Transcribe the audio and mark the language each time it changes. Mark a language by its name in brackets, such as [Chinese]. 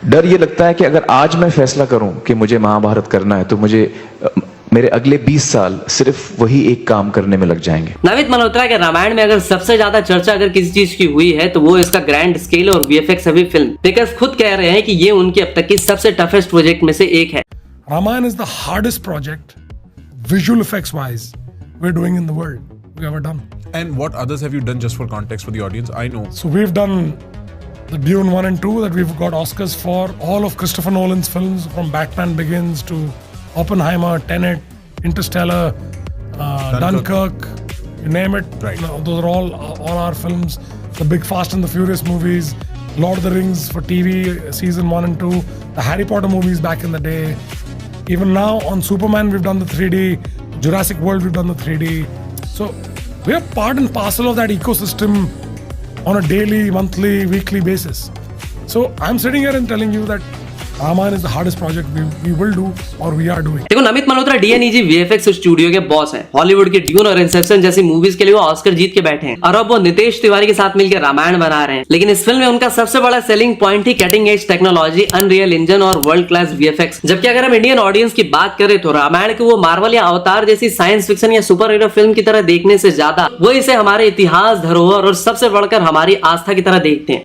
[Hindi] डर ये लगता है कि अगर आज मैं फैसला करूं कि मुझे महाभारत करना है तो मुझे मेरे अगले 20 साल सिर्फ वही एक काम करने में लग जाएंगे। नमित मल्होत्रा के रामायण में अगर सबसे ज्यादा चर्चा अगर किसी चीज की हुई है तो वो इसका ग्रैंड स्केल और वीएफएक्स हेवी फिल्म। मेकर्स खुद कह रहे हैं कि ये उनकी अब तक की सबसे टफेस्ट प्रोजेक्ट में से एक है। [English] Ramayana is the hardest project, visual effects wise, we're doing in the world we've ever done. And what others have you done, just for context for the audience? I know. So we've done the Dune 1 and 2 that we've got Oscars for, all of Christopher Nolan's films from Batman Begins to Oppenheimer, Tenet, Interstellar, Dunkirk, you name it. Right. You know, those are all our films. The big Fast and the Furious movies, Lord of the Rings for TV, season 1 and 2, the Harry Potter movies back in the day. Even now on Superman we've done the 3D, Jurassic World we've done the 3D. So we're part and parcel of that ecosystem on a daily, monthly, weekly basis. So I'm sitting here and telling you that Ramayana is the hardest project we will do or we are doing. [Hindi] देखो Namit Malhotra DNEG VFX studio के boss हैं। Hollywood के dune और Inception जैसी movies के लिए वो Oscar जीत के बैठे हैं और अब वो नितेश तिवारी के साथ मिलकर रामायण बना रहे हैं। लेकिन इस फिल्म में उनका सबसे बड़ा सेलिंग पॉइंट ही cutting edge technology, unreal engine और वर्ल्ड क्लास वीएफएक्स। जबकि अगर हम इंडियन ऑडियंस की बात करें तो रामायण को वो मार्वल या अवतार जैसी साइंस फिक्शन या सुपर हीरो फिल्म की तरह देखने से ज्यादा वो इसे हमारे इतिहास, धरोहर और सबसे बढ़कर हमारी आस्था की तरह देखते हैं।